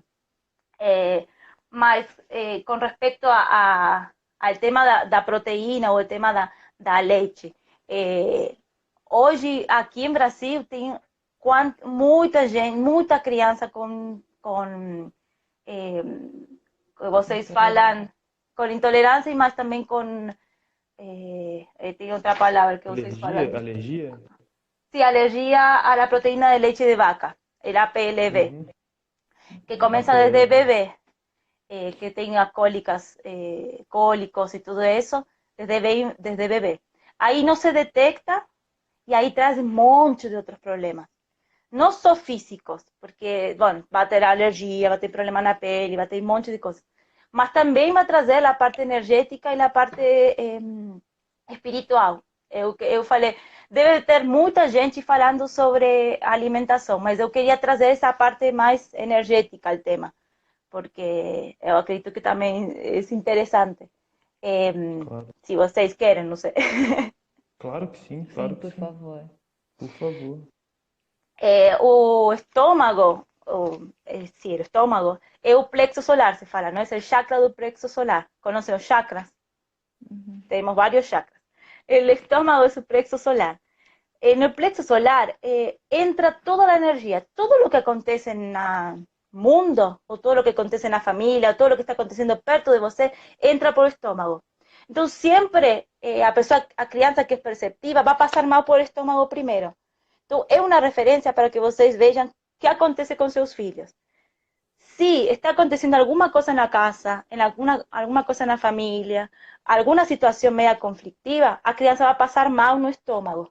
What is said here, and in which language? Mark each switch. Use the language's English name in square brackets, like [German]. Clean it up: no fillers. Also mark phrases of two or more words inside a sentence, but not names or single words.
[Portuguese] Mas, com respeito ao tema da proteína ou o tema da leite, hoje, aqui em Brasil, tem muita gente, muita criança com vocês falam com intolerância, mas também com tem outra palavra que vocês falam. Alergia? [Spanish] Sí, alergia a la proteína de leche de vaca, el APLV, que comienza desde bebé, que tenga cólicas, cólicos y todo eso, desde bebé. Ahí no se detecta y ahí trae un montón de otros problemas. No son físicos, porque, bueno, va a tener alergia, va a tener problema en la piel, va a tener un montón de cosas. Mas también va a traer la parte energética y la parte espiritual. [Portuguese] Eu falei, deve ter muita gente falando sobre alimentação, mas eu queria trazer essa parte mais energética ao tema, porque eu acredito que também é interessante. Claro. Se vocês querem, não sei. Claro que sim, claro Sim, que por sim. favor. Por favor. O estômago, sim, o estômago é o plexo solar, se fala, não é o chakra do plexo solar. Conhecem os chakras? Temos vários chakras. [Spanish] El estómago es su plexo solar. En el plexo solar entra toda la energía, todo lo que acontece en el mundo, o todo lo que acontece en la familia, o todo lo que está aconteciendo [Portuguese] perto de você, [Spanish] entra por el estómago. Entonces siempre, [Portuguese] a criança [Spanish] que es perceptiva, va a pasar mal por el estómago primero. Entonces es una referencia para que vocês vean qué acontece con sus filhos. Si está aconteciendo alguna cosa en la casa, alguna cosa en la familia, alguna situación media conflictiva, [Portuguese] a criança [Spanish] va a pasar mal no estómago.